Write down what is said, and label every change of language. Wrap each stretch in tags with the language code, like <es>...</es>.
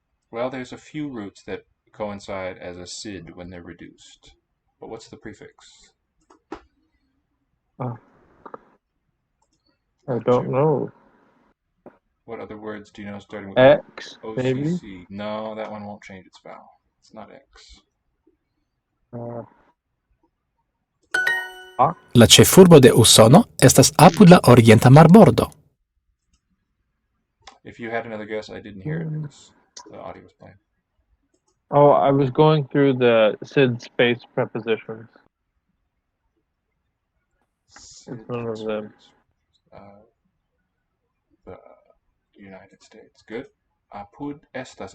<en>Well, there's a few roots that coincide as a sid when they're reduced. But what's the prefix? I don't know. What other words do you know starting with X, OCC? maybe? No, that one won't change its vowel. It's not X.</en> <eo>La ĉefurbo de Usono estas apud la orienta marbordo.</eo> <en>If you had another guess, I didn't hear it because the audio was playing. Oh, I was going through the SID space prepositions. It's one of them. The United States. Good.</en> <eo>Apud estas.</eo>